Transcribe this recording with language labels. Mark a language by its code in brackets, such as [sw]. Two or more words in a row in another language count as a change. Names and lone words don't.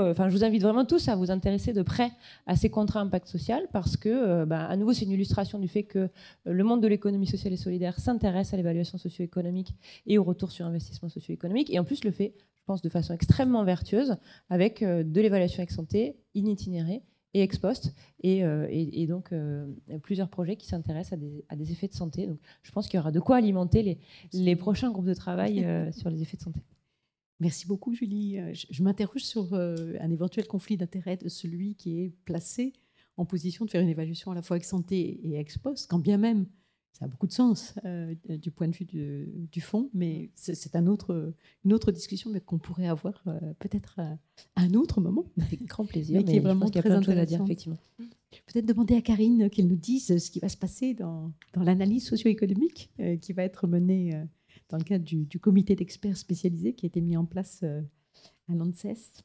[fr] je vous invite vraiment tous à vous intéresser de près à ces contrats impact social, parce que, à nouveau, c'est une illustration du fait que le monde de l'économie sociale et solidaire s'intéresse à l'évaluation socio-économique et au retour sur investissement socio-économique, et en plus le fait, je pense, de façon extrêmement vertueuse, avec de l'évaluation [la] ex ante, in itinéré [fr] et [la] ex post, [fr] et donc plusieurs projets qui s'intéressent à des effets de santé. Donc, je pense qu'il y aura de quoi alimenter les prochains groupes de travail sur les effets de santé. Merci beaucoup, Julie. Je m'interroge sur un éventuel conflit d'intérêts de celui qui est placé en position de faire une évaluation à la fois [la] ex ante [fr] et [la] ex post, [fr] quand bien même ça a beaucoup de sens du point de vue du fond, mais c'est une autre discussion qu'on pourrait avoir peut-être à un autre moment. Avec grand plaisir, mais qui est vraiment très intéressant à dire, effectivement. Peut-être demander à Karine qu'elle nous dise ce qui va se passer dans l'analyse socio-économique qui va être menée dans le cadre du comité d'experts spécialisés qui a été mis en place à l'ANSES.